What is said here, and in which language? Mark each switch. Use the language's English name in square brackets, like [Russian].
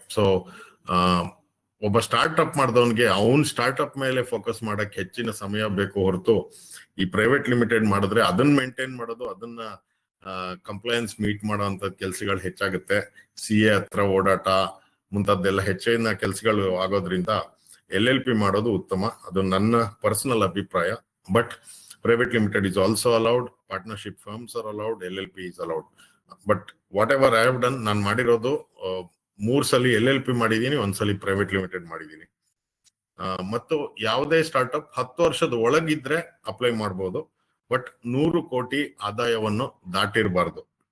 [Kannada] So ಒಬ್ಬ startup ಮಾಡಿದವನ್ಗೆ ಅವನ್ startup ಮೇಲೆ ಫೋಕಸ್ ಮಾಡಕ್ ಹೆಚ್ಚಿನ ಸಮಯ ಬೇಕು ಹೊರತು, ಈ ಪ್ರೈವೇಟ್ ಲಿಮಿಟೆಡ್ ಮಾಡಿದ್ರೆ ಅದನ್ನ ಮೇಂಟೈನ್ ಮಾಡೋದು, ಅದನ್ನ ಕಂಪ್ಲೈನ್ಸ್ ಮೀಟ್ ಮಾಡೋಂಥ ಕೆಲ್ಸಗಳು ಹೆಚ್ಚಾಗುತ್ತೆ. CA ಹತ್ರ ಓಡಾಟ ಮುಂತಾದ್ದೆಲ್ಲ ಹೆಚ್ಚಿನ ಕೆಲ್ಸಗಳು ಆಗೋದ್ರಿಂದ LLP ಮಾಡೋದು ಉತ್ತಮ. ಅದು ನನ್ನ ಪರ್ಸನಲ್ ಅಭಿಪ್ರಾಯ. [English] But private limited is also allowed, partnership firms are allowed, LLP is allowed. But whatever I have done, [Kannada] ನಾನು ಮಾಡಿರೋದು 3 ಸಲ LLP ಮಾಡಿದೀನಿ, 1 ಸಲ ಪ್ರೈವೇಟ್ ಲಿಮಿಟೆಡ್ ಮಾಡಿದೀನಿ. ಮತ್ತು ಯಾವುದೇ ಸ್ಟಾರ್ಟ್ಅಪ್ 10 ವರ್ಷದ ಒಳಗಿದ್ರೆ ಅಪ್ಲೈ ಮಾಡಬಹುದು, ಬಟ್ 100 ಕೋಟಿ ಆದಾಯವನ್ನು ದಾಟಿರಬಾರ್ದು.